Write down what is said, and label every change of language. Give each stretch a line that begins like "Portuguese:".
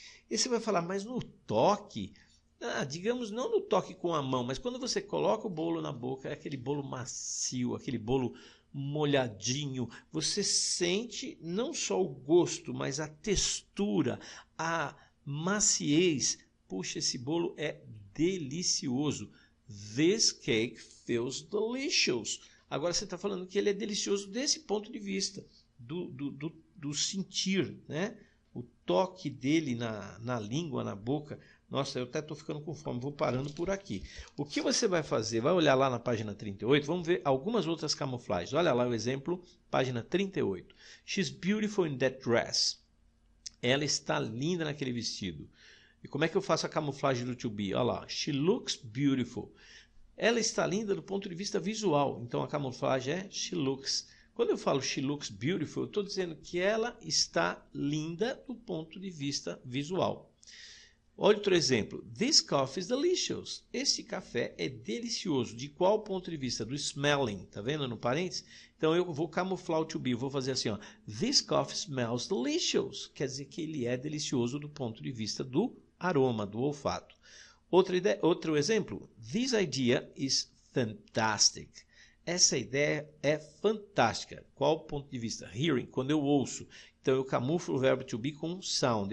Portuguese: E você vai falar, mas no toque, digamos, não no toque com a mão, mas quando você coloca o bolo na boca, é aquele bolo macio, aquele bolo molhadinho, você sente não só o gosto, mas a textura, a maciez. Puxa, esse bolo é delicioso.
English: This cake feels delicious.
Portuguese: Agora você está falando que ele é delicioso desse ponto de vista. Do sentir, né? O toque dele na língua, na boca. Nossa, eu até estou ficando com fome, vou parando por aqui. O que você vai fazer? Vai olhar lá na página 38, vamos ver algumas outras camuflagens. Olha lá o exemplo, página 38.
English: She's beautiful in that dress.
Portuguese: Ela está linda naquele vestido. E como é que eu faço a camuflagem do to be? Olha lá,
English: she looks beautiful.
Portuguese: Ela está linda do ponto de vista visual, então a camuflagem é
English: she looks.
Portuguese: Quando eu falo
English: she looks beautiful,
Portuguese: eu estou dizendo que ela está linda do ponto de vista visual. Olha outro exemplo.
English: This coffee is delicious.
Portuguese: Esse café é delicioso. De qual ponto de vista? Do smelling. Tá vendo no parênteses? Então eu vou camuflar o to be. Eu vou fazer assim, ó.
English: This coffee smells delicious.
Portuguese: Quer dizer que ele é delicioso do ponto de vista do aroma, do olfato. Outro exemplo.
English: This idea is fantastic.
Portuguese: Essa ideia é fantástica. Qual o ponto de vista? Hearing, quando eu ouço. Então eu camuflo o verbo to be com sound.